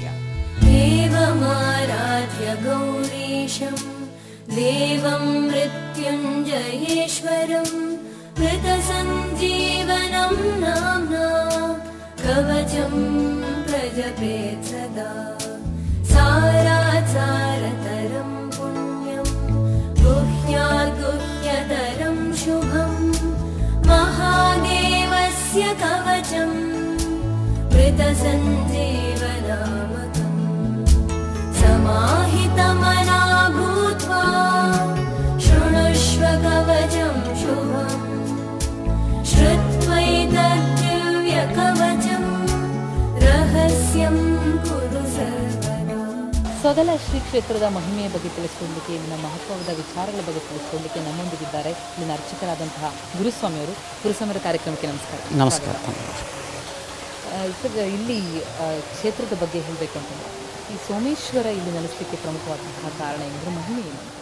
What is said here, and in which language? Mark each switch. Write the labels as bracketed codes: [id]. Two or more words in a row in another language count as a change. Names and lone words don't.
[sa] ದೇವಮಾರಾಧ್ಯ ಗೌರೀಶಂ ದೇವಂ ಮೃತ್ಯುಂಜಯೇಶ್ವರಂ ಮೃತ ಸಂಜೀವನಂ ನಾಮ್ನಾ ಕವಚಂ ಪ್ರಜಪೇತ್ ಸದಾ ಸಾರಾಸಾರತರಂ ಪುಣ್ಯಂ ಗುಹ್ಯಾತ್ ಗುಹ್ಯತರಂ ಶುಭಂ ಮಹಾದೇವಸ್ಯ ಕವಚಂ ಮೃತ ಸಂಜೀವನಾಮಕಂ समाहितमना भूत्वा शृणुष्व कवचं शुभं श्रुत्वैतद्दिव्यकवचं रहस्यं कुरु सर्वदा. [kn] ಸೊಗಲ ಶ್ರೀ ಕ್ಷೇತ್ರದ ಮಹಿಮೆಯ ಬಗ್ಗೆ ತಿಳಿಸಿಕೊಳ್ಳಲಿಕ್ಕೆ, ಇಲ್ಲಿನ ಮಹತ್ವದ ವಿಚಾರಗಳ ಬಗ್ಗೆ ತಿಳಿಸಿಕೊಳ್ಳಲಿಕ್ಕೆ ನಮ್ಮೊಂದಿಗಿದ್ದಾರೆ ಇಲ್ಲಿನ ಅರ್ಚಕರಾದಂತಹ ಗುರುಸ್ವಾಮಿಯವರು. ಗುರುಸ್ವಾಮಿಯವರ ಕಾರ್ಯಕ್ರಮಕ್ಕೆ ನಮಸ್ಕಾರ. ನಮಸ್ಕಾರ. ಇಲ್ಲಿ ಕ್ಷೇತ್ರದ ಬಗ್ಗೆ ಹೇಳಬೇಕು ಅಂತಂದರೆ, ಈ ಸೋಮೇಶ್ವರ ಇಲ್ಲಿ ನೆಲೆಸಲಿಕ್ಕೆ ಪ್ರಮುಖವಾದಂತಹ ಕಾರಣ ಏನೆಂದರೆ ಮಹಿಮೆ ಏನು?